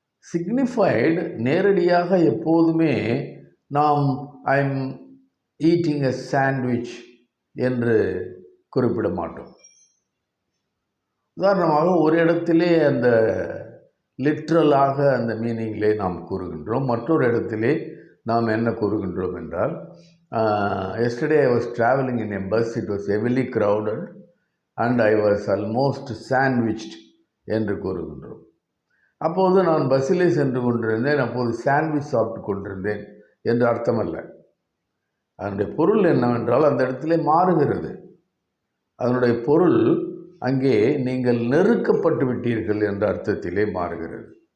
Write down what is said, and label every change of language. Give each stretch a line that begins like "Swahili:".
Tamil: Signified நேரடியாக எப்போதுமே நாம்
English: I'm eating a sandwich
Tamil: என்று குறிப்பிட மாட்டோம். உதாரணமாக ஒரு இடத்திலே அந்த லிட்ரலாக அந்த மீனிங்கிலே நாம் கூறுகின்றோம். மற்றொரு இடத்திலே நாம் என்ன கூறுகின்றோம் என்றால்,
English: yesterday I was traveling in a bus, it was heavily crowded and I was almost sandwiched
Tamil: என்று கூறுகின்றோம். அப்போது நான் பஸ்ஸிலே சென்று கொண்டிருந்தேன், அப்போது சாண்ட்விச் சாப்பிட்டு கொண்டிருந்தேன் என்று அர்த்தமல்ல. அதனுடைய பொருள் என்னவென்றால் அந்த இடத்திலே மாறுகிறது. அதனுடைய பொருள் அங்கே நீங்கள் நெருக்கப்பட்டு விட்டீர்கள் என்ற அர்த்தத்திலே மாறுகிறது.